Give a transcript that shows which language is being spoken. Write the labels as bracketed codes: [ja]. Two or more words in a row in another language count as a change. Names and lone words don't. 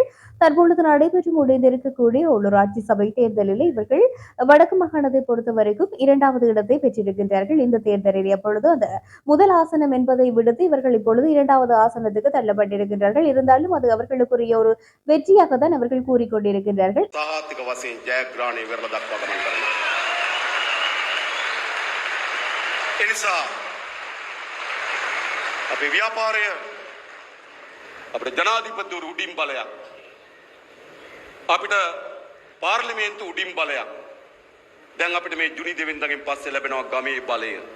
[ta] தற்பொழுது நடைபெற்று முடிந்திருக்கக்கூடிய உள்ளூராட்சி சபை தேர்தலிலே இவர்கள் வடக்கு மாகாணத்தை பொறுத்த வரைக்கும் 2வது இடத்தை பெற்றிருக்கின்றார்கள். இந்த தேர்தலில் எப்பொழுது அந்த முதல் ஆசனம் என்பதை விடுத்து இவர்கள் இப்பொழுது 2வது ஆசனத்துக்கு தள்ளப்பட்டிருக்கின்றார்கள். இருந்தாலும் அது அவர்களுக்குரிய ஒரு வெற்றியாக தான் அவர்கள் கூறிக்கொண்டிருக்கின்றார்கள். [si] ජනාධිපති උඩින් බලයක් අපිට පාර්ලිමේන්තු උඩින් බලයක් දැන් අපිට මේ ජුනි දෙවෙනිදාගෙන් පස්සේ ලැබෙනවා ගමේ බලය